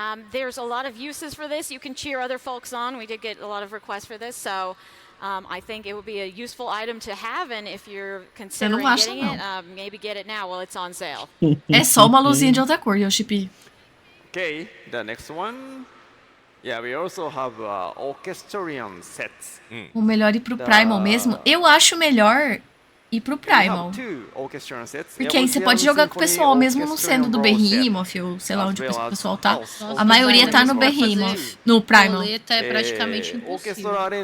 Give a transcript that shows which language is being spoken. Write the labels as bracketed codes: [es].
[en] There's a lot of uses for this. You can cheer other folks on. We did get a lot of requests for this, so I think it would be a useful item to have. And if you're considering [pt] acho, [en] getting it, maybe get it now while it's on sale. [pt] É só uma luzinha de outra cor, Yoshipi. [en] Okay, the next one. Yeah, we also have orchestrion sets. [pt] O melhor ir pro Primal mesmo. Eu acho melhor e pro Primal. Porque aí você pode jogar com o pessoal, mesmo não sendo do Behemoth, ou sei lá onde o pessoal tá. A maioria tá no Behemoth, no Primal. É praticamente impossível.